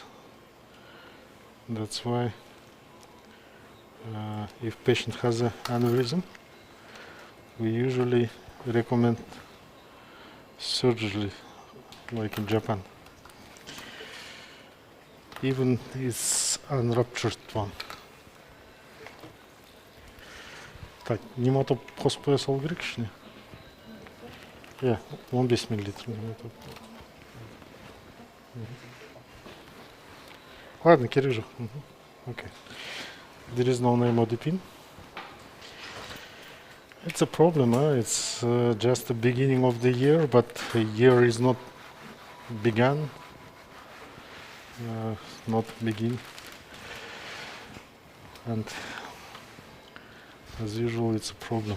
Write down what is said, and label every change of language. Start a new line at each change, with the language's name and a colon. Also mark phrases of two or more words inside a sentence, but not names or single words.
English: That's why if patient has an aneurysm, we usually recommend surgery, like in Japan, even it's unruptured one.
Kazakh: Так, немато қоспай салу керек ішіне. Иә, 15 миллилитр. Ладно, керек жоқ.
English: Okay. There is no name of the pin. It's a problem, it's just the beginning of the year, but the year is not begun, not begin. And as usual, it's a problem.